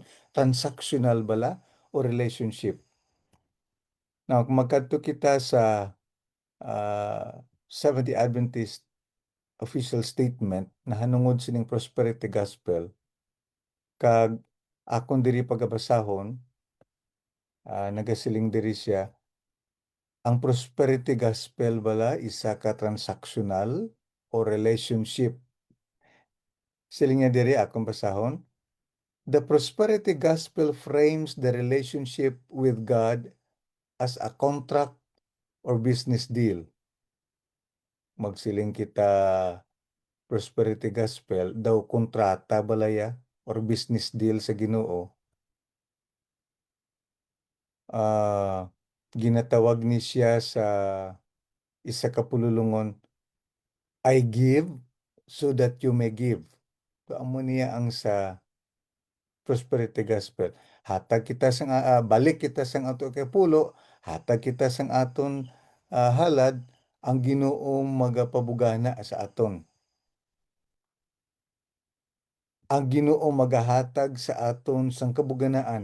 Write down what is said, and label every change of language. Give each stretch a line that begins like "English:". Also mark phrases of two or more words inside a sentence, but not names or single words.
Hiligaynon: Transactional bala o relationship? Now, kung magkadto kita sa Seventh-day Adventist
English: official statement
Hiligaynon: na hanungod sining
English: prosperity gospel,
Hiligaynon: kag akon diri pagabasahon, nagasiling diri siya, ang
English: prosperity gospel
Hiligaynon: bala isa ka transactional o relationship. Siling niya diri akong basahon,
English: the prosperity gospel frames the relationship with God as a contract or business deal.
Hiligaynon: Magsiling kita
English: prosperity gospel
Hiligaynon: daw kontrata balaya or
English: business deal
Hiligaynon: sa Ginoo. ah, ginatawag ni siya sa isa ka pululungon,
English: I give so that you may give.
Hiligaynon: Amo niya ang sa
English: prosperity gospel.
Hiligaynon: Hatag kita sang balik kita sang ato kay pulo, hatag kita sang aton halad, ang Ginoo magapabugana sa aton. Ang Ginoo magahatag sa aton sang kabuganaan.